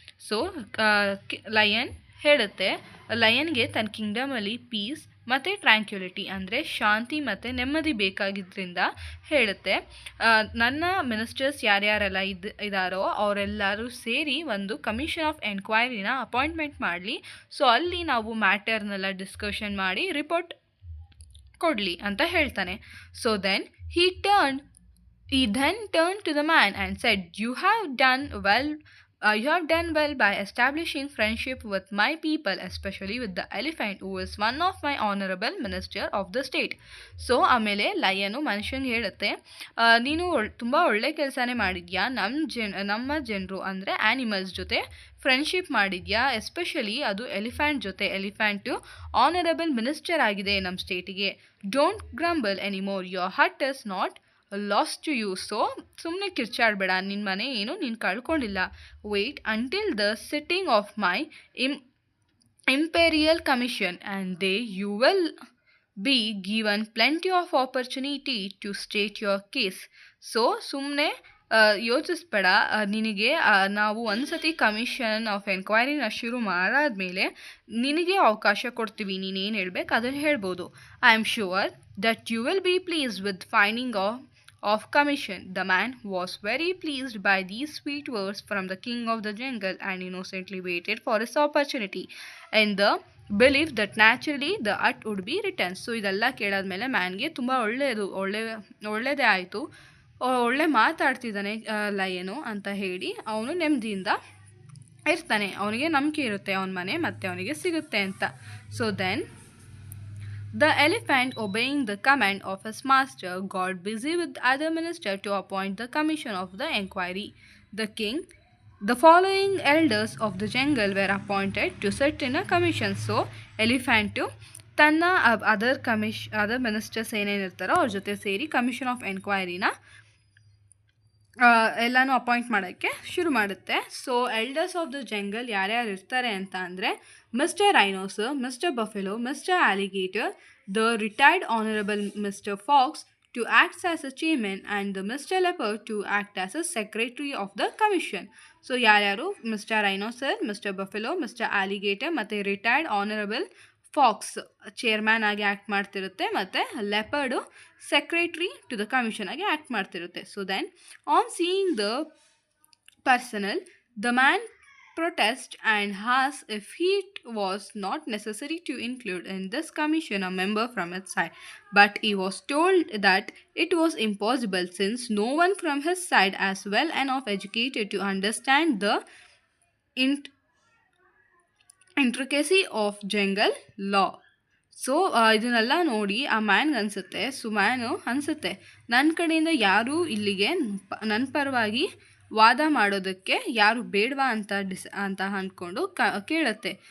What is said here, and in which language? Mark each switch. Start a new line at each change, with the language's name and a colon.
Kannada: So lion ಹೇಳುತ್ತೆ, ಲಯನ್ಗೆ ತನ್ನ ಕಿಂಗ್ಡಮಲ್ಲಿ piece ಮತ್ತು ಟ್ರ್ಯಾಂಕ್ಯುಲಿಟಿ ಅಂದರೆ ಶಾಂತಿ ಮತ್ತು ನೆಮ್ಮದಿ ಬೇಕಾಗಿದ್ದರಿಂದ ಹೇಳುತ್ತೆ, ನನ್ನ ಮಿನಿಸ್ಟರ್ಸ್ ಯಾರ್ಯಾರೆಲ್ಲ ಇದ್ದಾರೋ ಅವರೆಲ್ಲರೂ ಸೇರಿ ಒಂದು ಕಮಿಷನ್ ಆಫ್ ಎನ್ಕ್ವೈರಿನ ಅಪಾಯಿಂಟ್ಮೆಂಟ್ ಮಾಡಲಿ. ಸೊ ಅಲ್ಲಿ ನಾವು ಮ್ಯಾಟರ್ನೆಲ್ಲ ಡಿಸ್ಕಷನ್ ಮಾಡಿ ರಿಪೋರ್ಟ್ ಕೊಡಲಿ ಅಂತ ಹೇಳ್ತಾನೆ.
English: So then he then turned to the man and said, You have done well by establishing friendship with my people, especially with the elephant, who is one of my honorable minister of the state.
Kannada: So ಆಮೇಲೆ ಲಯನು ಮನುಷ್ಯನಿಗೆ ಹೇಳುತ್ತೆ, ನೀನು ತುಂಬ ಒಳ್ಳೆ ಕೆಲಸನೇ ಮಾಡಿದ್ಯಾ, ನಮ್ಮ ಜನರು ಅಂದರೆ ಆ್ಯನಿಮಲ್ಸ್ ಜೊತೆ ಫ್ರೆಂಡ್ಶಿಪ್ ಮಾಡಿದ್ಯಾ, ಎಸ್ಪೆಷಲಿ ಅದು ಎಲಿಫೆಂಟ್ ಜೊತೆ. ಎಲಿಫೆಂಟು ಆನರಬಲ್ ಮಿನಿಸ್ಟರ್ ಆಗಿದೆ ನಮ್ಮ ಸ್ಟೇಟಿಗೆ.
English: Don't grumble anymore, your hut is not lost to you.
Kannada: So ಸುಮ್ಮನೆ ಕಿರ್ಚಾಡಬೇಡ, ನಿನ್ನ ಮನೆ ಏನು ನೀನು ಕಳ್ಕೊಂಡಿಲ್ಲ.
English: Wait until the sitting of my imperial commission and they you will be given plenty of opportunity to state your case.
Kannada: So ಸುಮ್ಮನೆ ಯೋಚಿಸ್ಬೇಡ, ನಿನಗೆ ನಾವು ಒಂದು ಸತಿ ಕಮಿಷನ್ ಆಫ್ ಎನ್ಕ್ವೈರಿನ ಶುರು ಮಾಡಾದ್ಮೇಲೆ ನಿನಗೆ ಅವಕಾಶ ಕೊಡ್ತೀವಿ, ನೀನೇನು ಹೇಳ್ಬೇಕು ಅದನ್ನು ಹೇಳ್ಬೋದು.
English: I am sure that you will be pleased with finding of commission. The man was very pleased by these sweet words from the king of the jungle and innocently waited for his opportunity in the belief that naturally the hut would be returned.
Kannada: So ಇದೆಲ್ಲ ಕೇಳಾದ್ಮೇಲೆ ಮ್ಯಾನ್ಗೆ ತುಂಬ ಒಳ್ಳೆಯದೇ ಆಯಿತು, ಒಳ್ಳೆ ಮಾತಾಡ್ತಿದ್ದಾನೆ ಲಯನು ಅಂತ ಹೇಳಿ ಅವನು ನೆಮ್ಮದಿಯಿಂದ ಇರ್ತಾನೆ, ಅವನಿಗೆ ನಂಬಿಕೆ ಇರುತ್ತೆ ಅವನ ಮನೆ ಮತ್ತೆ ಅವನಿಗೆ ಸಿಗುತ್ತೆ ಅಂತ.
English: So then the elephant, obeying the command of his master, got busy with other ministers to appoint the commission of the inquiry. The king, the following elders of the jungle were appointed to sit in a commission.
Kannada: So elephant ತನ್ನ other ministers ಏನೇನಿರ್ತಾರೋ ಅವ್ರ ಜೊತೆ ಸೇರಿ commission of ಎನ್ಕ್ವೈರಿನ ಎಲ್ಲನೂ appoint ಮಾಡೋಕ್ಕೆ ಶುರು ಮಾಡುತ್ತೆ.
English: so elders of the jungle
Kannada: ಯಾರ್ಯಾರು ಇರ್ತಾರೆ ಅಂತ ಅಂದರೆ
English: Mister rhinoceros, mister buffalo, mister alligator, the retired honourable mister fox to acts as a chairman and the mister leopard to act as a secretary of the commission.
Kannada: So ಯಾರ್ಯಾರು mister ರೈನೋಸರ್, mister buffalo, mister alligator ಮತ್ತು retired honourable fox chairman ಆಗಿ act ಮಾಡ್ತಿರುತ್ತೆ ಮತ್ತು leopard secretary to the commission ಆಗಿ act ಮಾಡ್ತಿರುತ್ತೆ.
English: So then on seeing the personal, the man protest and asked if it was not necessary to include in this commission a member from its side, but he was told that it was impossible since no one from his side as well enough educated to understand the intricacy of jungle law.
Kannada: So ಇದನ್ನೆಲ್ಲ ನೋಡಿ ಆ ಮ್ಯಾನ್ಗೆ ಅನಿಸುತ್ತೆ, man ಅನಿಸುತ್ತೆ ನನ್ನ ಕಡೆಯಿಂದ ಯಾರೂ ಇಲ್ಲಿಗೆ ನನ್ನ ಪರವಾಗಿ ವಾದ ಮಾಡೋದಕ್ಕೆ ಯಾರು ಬೇಡವಾ ಅಂತ ಅಂದ್ಕೊಂಡು ಕೇಳುತ್ತೆ.